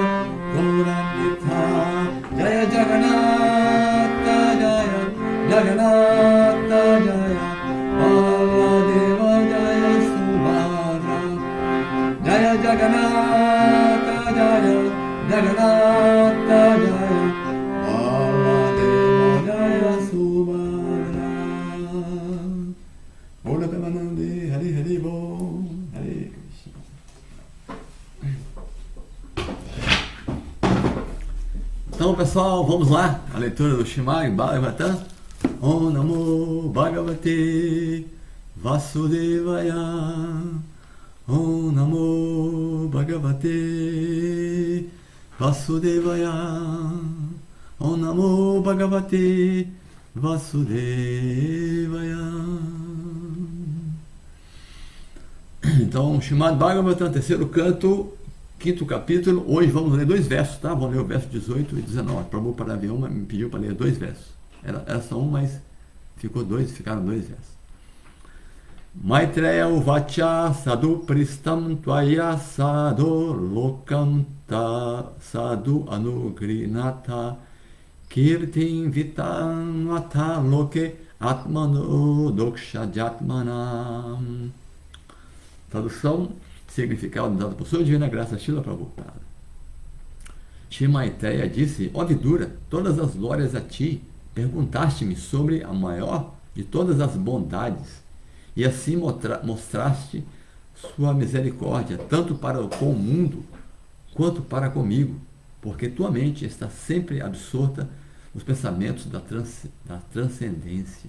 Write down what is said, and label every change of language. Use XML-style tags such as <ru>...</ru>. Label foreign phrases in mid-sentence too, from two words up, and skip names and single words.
<sa>Gauranitai Jaya Jagannatha Jaya Jagannatha Jaya Baladeva Jaya Subhadra Jaya Jagannatha Jaya Jagannatha Jaya Baladeva Jaya Subhadra Ola Premanande Hari Hari Bo Hare Krishna.</sa> <pt>Então, pessoal, vamos lá. A leitura do Srimad Bhagavatam.</pt> <sa>Om Namo Bhagavate Vasudevaya. Om Namo Bhagavate Vasudevaya. Om Namo Bhagavate Vasudevaya.</sa> <pt>Então, Srimad Bhagavatam, terceiro canto, quinto capítulo. Hoje vamos ler dois versos, tá? Vamos ler o verso 18 e 19. Prabhupada Vyoma me pediu para ler dois versos. Era só um, mas ficaram dois versos.</pt> <sa>Maitreya uvacha sadhu pristam tvaya sadhu lokanta sadhu anugrinata kirtim vitam ata loke atmanu dokshajatmanam.</sa> <pt>Tradução, significado dado por sua divina graça, Srila Prabhupada. Shri Maitreya disse: ó Vidura, todas as glórias a ti. Perguntaste-me sobre a maior de todas as bondades, e assim mostraste sua misericórdia, tanto para com o mundo, quanto para comigo, porque tua mente está sempre absorta os pensamentos da transcendência.</pt>